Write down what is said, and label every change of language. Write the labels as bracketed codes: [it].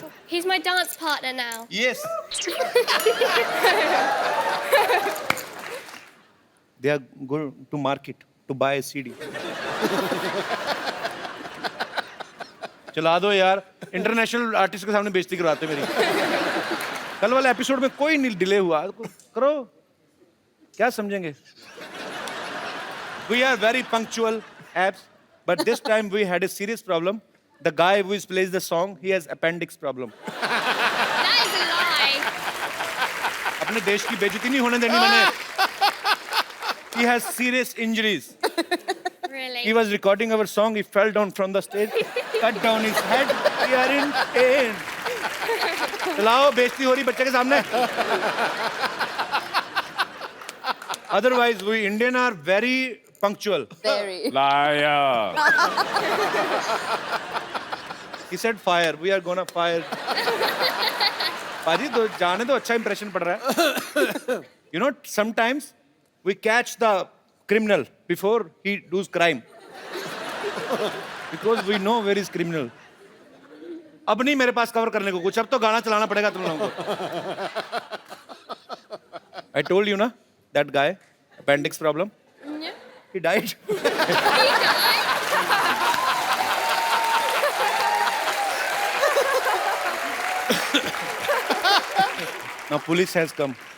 [en] He's my dance partner now. Yes. They are going to market to buy a CD. [hi] चला दो यार, international artist के सामने बेइज्जती करवाते मेरी। कल वाले एपिसोड में कोई नहीं डिले हुआ, करो, क्या समझेंगे? [en] We are very punctual, abs, but this time we had a serious problem. The guy who plays the song, he has appendix problem. That is a lie. [hi] अपने देश की बेइज्जती नहीं होने देनी मैंने। [en] He has serious injuries. Really? He was recording our song. He fell down from the stage, cut down his head. We are in pain. [hi] चलाओ, बेइज्जती हो रही बच्चे के सामने। [en] Otherwise, we Indian are very punctual. Very. Liar. He said fire. We are gonna fire. [hi] पाजी तो जाने तो अच्छा इंप्रेशन पड़ रहा है। [en] You know, sometimes we catch the criminal before he does crime. Because we know where is criminal. [hi] अब नहीं मेरे पास कवर करने को कुछ, अब तो गाना चलाना पड़ेगा तुम लोगों को. [en] I told you ना, that guy, appendix problem. Yeah. He died. Now police has come.